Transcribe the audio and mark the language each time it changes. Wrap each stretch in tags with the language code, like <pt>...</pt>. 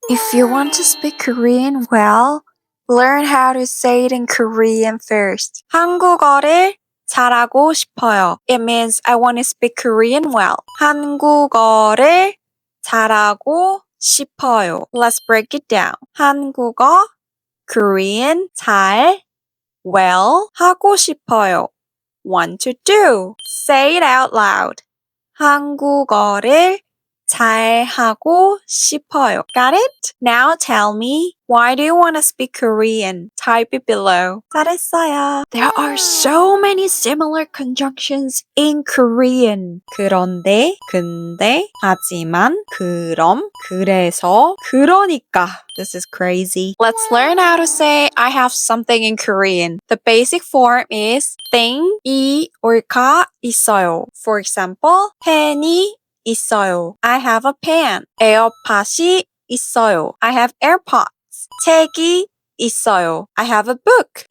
<en>If you want to speak Korean well, learn how to say it in Korean first.</en> <ko>한국어를 잘하고 싶어요.</ko> <en>It means I want to speak Korean well.</en> <ko>한국어를 잘하고 싶어요.</ko> <en>Let's break it down. 한국어, Korean, 잘, well,</en> <ko>하고 싶어요.</ko> <en>Want to do. Say it out loud.</en> <ko>한국어를 잘하고 싶어요.</ko> <en>Got it? Now tell me, why do you want to speak Korean? Type it below.</en> <ko>잘했어요.</ko> <en>There are so many similar conjunctions in Korean.</en> <ko>그런데, 근데, 하지만, 그럼, 그래서, 그러니까.</ko> <en>This is crazy. Let's learn how to say I have something in Korean. The basic form is</en> <ko>땡이 올까 있어요.</ko> <en>For example,</en> <ko>펜이 있어요.</ko> <en>I have a pen.</en> <ko>에어팟이 있어요.</ko> <en>I have AirPods.</en> <ko>책이 있어요.</ko> <en>I have a book.</en>